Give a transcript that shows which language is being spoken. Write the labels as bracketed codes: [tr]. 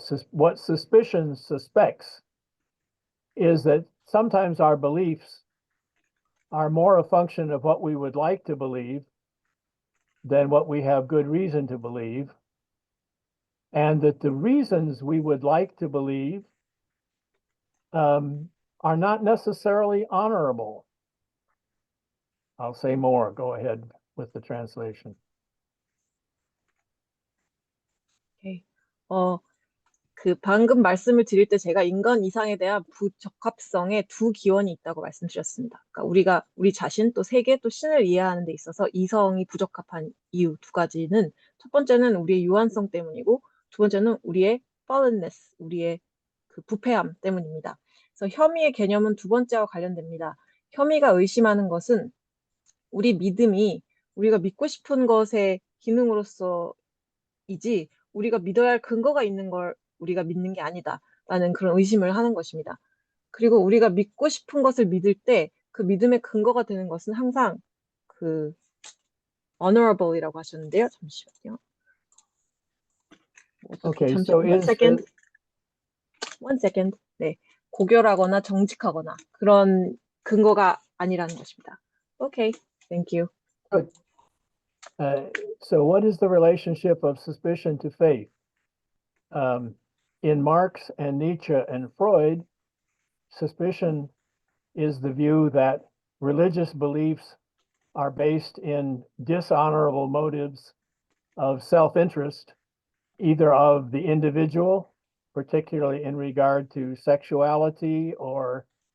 [en] What suspicion suspects is that sometimes our beliefs are more a function of what we would like to believe than what we have good reason to believe, and that the reasons we would like to believe are not necessarily honorable. I'll say more. Go ahead with the translation. Okay. [ko] 그 방금 말씀을 드릴 때 제가 인간 이상에 대한 부적합성에 두 기원이 있다고 말씀드렸습니다. 그러니까 우리 자신 또 세계 또 신을 이해하는 데 있어서 이성이 부적합한 이유 두 가지는 첫 번째는 우리의 유한성 때문이고 두 번째는 우리의 fallenness, 우리의 그 부패함 때문입니다. 그래서 혐의의 개념은 두 번째와 관련됩니다. 혐의가 의심하는 것은 우리 믿음이 우리가 믿고 싶은 것의 기능으로서이지 우리가 믿어야 할 근거가 있는 걸 우리가 믿는 게 아니다라는 그런 의심을 하는 것입니다. 그리고 우리가 믿고 싶은 것을 믿을 때 그 믿음의 근거가 되는 것은 항상 그 honorable이라고 하셨는데요. 잠시만요. [en] Okay, [ko] 잠시 [en] so one is second. One second. [ko] 네, 고결하거나 정직하거나 그런 근거가 아니라는 것입니다. [en] Okay, thank you. good. So what is the relationship of suspicion to faith? In Marx and Nietzsche and Freud, suspicion is the view that religious beliefs are based in dishonorable motives of self-interest, either of the individual, particularly in regard to sexuality or